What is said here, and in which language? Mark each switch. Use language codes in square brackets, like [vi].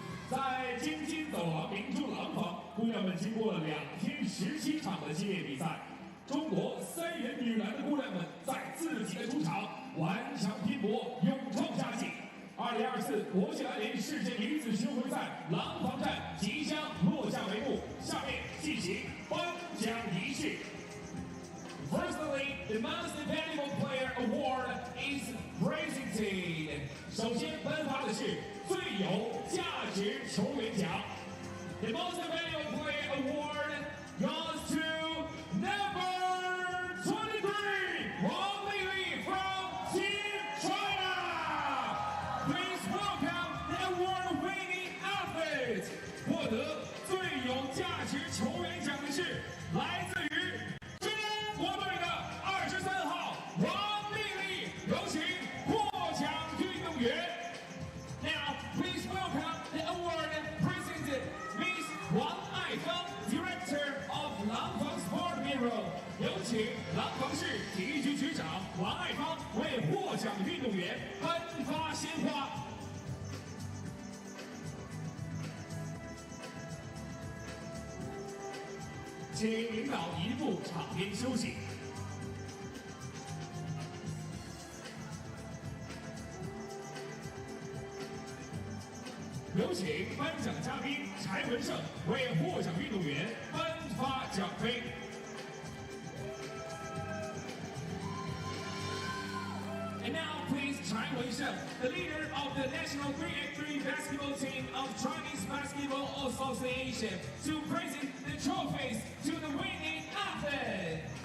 [zh] 在京津走廊明珠廊坊，姑娘们经过了2天17场的激烈比赛，中国3人女篮的姑娘们在自己的主场顽强拼搏，勇创佳绩。 2024国际篮联世界女子巡回赛廊坊站即将落下帷幕，下面进行颁奖仪式。 [en] Firstly, the Most Valuable Player Award is presented. [zh] 首先颁发的是最有价值球员奖。 [en] The Most Valuable Player Award goes to number 23, Wang Lili from Team China. Please welcome the award-winning athlete. [zh] 获得最有价值球员奖的是来自于中国队的23号王丽丽，有请获奖运动员。 [en] Now, please welcome the award presented Miss Wang Aifang, Director of Langfang Sport Bureau. [zh] 有请廊坊市体育局局长王爱芳为获奖运动员颁发鲜花。请领导移步场边休息。有请颁奖嘉宾柴文胜为获奖运动员颁发奖杯。 [en] And now, please, Chai Wen-sheng, the leader of the national 3x3 basketball team of Chinese Basketball Association, to present the trophies to the winning athlete.